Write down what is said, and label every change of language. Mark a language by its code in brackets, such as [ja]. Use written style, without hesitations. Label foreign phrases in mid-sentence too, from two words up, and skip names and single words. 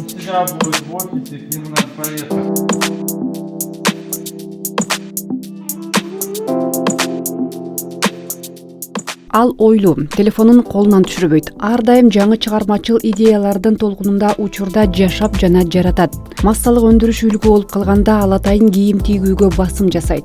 [ru] сейчас будет в офисе, к нему надо поехать. [ky] Ал ойлуу, телефонун колунан түшүрбөйт. Ар дайым жаңы чыгармачыл идеялардын толкунунда учурда жашап жана жаратат. Массалык өндүрүш үлгү болуп калганда ал атайын кийим тигүүгө басым жасайт.